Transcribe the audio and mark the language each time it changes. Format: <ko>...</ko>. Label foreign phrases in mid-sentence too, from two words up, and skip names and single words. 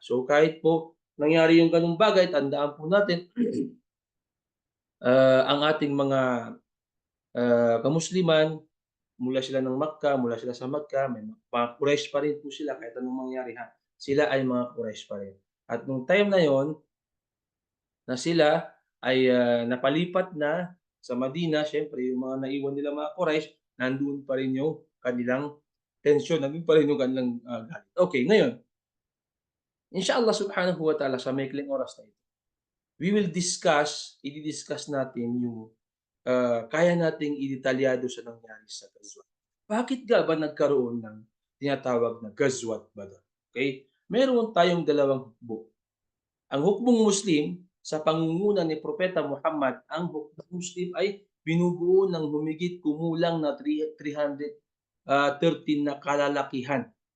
<tl>So kahit po nangyari yung ganung bagay, tandaan po natin ang ating mga kamusliman, mula sila ng Makkah, mula sila sa Makkah, may mga Quraysh pa rin po sila kahit anong mangyari sila ay mga Quraysh pa rin. At nung time na yon na sila ay napalipat na sa Madina, siyempre yung mga naiwan nila mga Quraysh, nandoon pa rin yung kanilang tensyon, nandun pa rin yung kanilang, galit. Okay, ngayon,</tl> <ar>إن شاء الله سبحانه وتعالى</ar> <tl>sa maikling oras na ito,</tl> <en>we will discuss,</en> <tl>natin yung, kaya nating idetalyado sa nangyari sa Ghazwan. Bakit nga ba nagkaroon ng tinatawag na Ghazwat Badr? Okay? Meron tayong dalawang hukbo. Ang hukbong Muslim sa pangunguna ni Propeta Muhammad, ang hukbong Muslim ay binubuo ng humigit kumulang na 313 na kalalakihan.</tl>